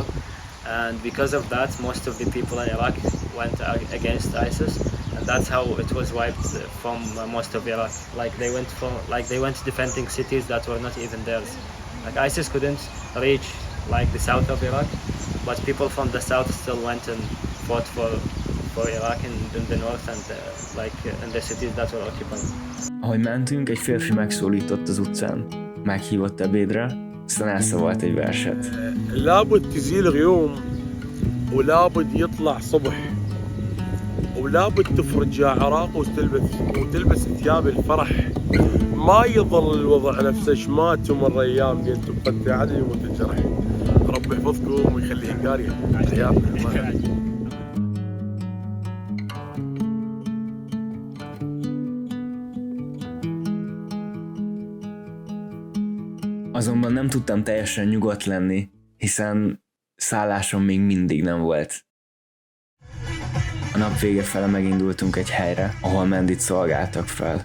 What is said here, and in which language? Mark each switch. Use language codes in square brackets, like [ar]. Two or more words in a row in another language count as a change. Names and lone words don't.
[en] And because of that, most of the people in Iraq went against ISIS, and that's how it was wiped from most of Iraq. They went defending cities that were not even theirs. ISIS couldn't reach the south of Iraq, but people from the south still went and fought for Iraq in the north and in the cities that were occupied. [hu] Ahogy mentünk, egy férfi megszólított az utcán. Meghívott ebédre, aztán elszavalt egy verset. [ar] لابد تزيل غيوم ولابد يطلع صبح ولابد تفرج يا عراق وتلبس ثياب الفرح ما يظل الوضع نفسه شمات ومر ايام بين تبقى عدل وتجرح ربي يحفظكم ويخليك قاريه حياتنا. [hu] Azonban nem tudtam teljesen nyugodt lenni, hiszen szállásom még mindig nem volt. A nap vége fele megindultunk egy helyre, ahol mendit szolgáltak fel.